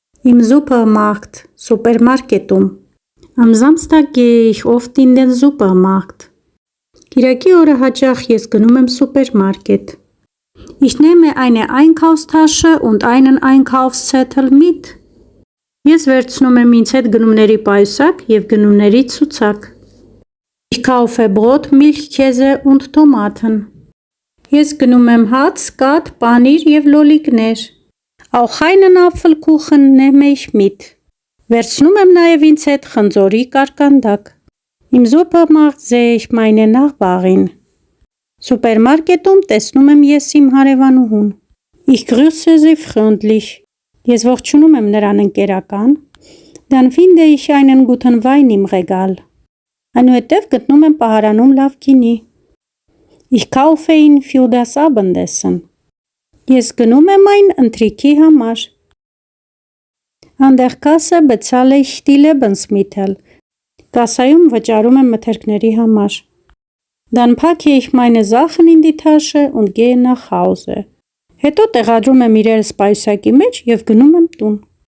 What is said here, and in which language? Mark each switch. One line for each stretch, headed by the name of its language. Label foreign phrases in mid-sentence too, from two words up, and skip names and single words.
German: Im Supermarkt, Supermarketum. Am Samstag gehe ich oft in den Supermarkt.
Armenian: Կիրակի օրը հաճախ ես գնում եմ Supermarket.
German: Ich nehme eine Einkaufstasche und einen Einkaufszettel mit.
Armenian: Ես վերցնում եմ ինձ հետ գնումների պայուսակ և գնումների ցուցակ.
German: Ich kaufe Brot, Milch, Käse und Tomaten.
Armenian: Ես գնում եմ հաց, կաթ, պանիր և լոլիկներ.
German: Auch einen Apfelkuchen nehme ich mit.
Armenian: Վերցնում եմ նաև ինձ հետ խնձորի կարկանդակ.
German: Im Supermarkt sehe ich meine Nachbarin.
Armenian: Սուպերմարկետում տեսնում եմ ես իմ հարևանուհուն.
German: Ich grüße sie freundlich.
Armenian: Ես ողջունում եմ նրան ընկերական.
German: Dann finde ich einen guten Wein im Regal.
Armenian: Այնուհետև գտնում եմ պահարանում լավ գինի.
German: Ich kaufe ihn für das Abendessen.
Armenian: Ես գնում եմ այն ընթրիքի համար.
German: An der Kasse bezahle ich die Lebensmittel.
Armenian: Կասայում վճարում եմ մթերքների համար.
German: Dann packe ich meine Sachen in die Tasche und gehe nach Hause.
Armenian: Հետո տեղադրում եմ իրերս պայուսակի մեջ և գնում եմ տուն.